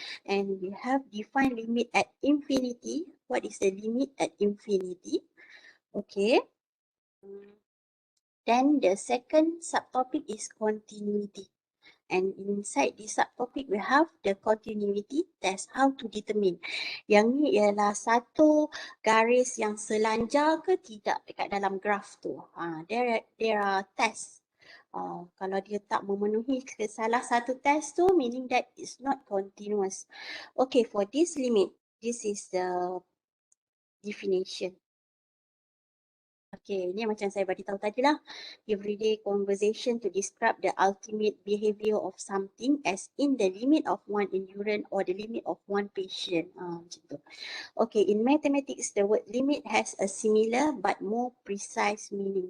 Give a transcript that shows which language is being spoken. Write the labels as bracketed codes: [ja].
[en] And we have defined limit at infinity. What is the limit at infinity? Okay. Then the second subtopic is continuity. And inside this subtopic, we have the continuity test, how to determine. [ms] Yang ni ialah satu garis yang selanjar ke tidak dekat dalam graf tu. [en] There are tests. [ms] Kalau dia tak memenuhi ke salah satu test tu, [en] meaning that it's not continuous. Okay, for this limit, this is the definition. [ms] Okay, ni macam saya bagi tahu tadi lah. [en] Everyday conversation to describe the ultimate behavior of something as in the limit of one endurance or the limit of one patient. [ms] Macam tu. [en] Okay, in mathematics, the word limit has a similar but more precise meaning.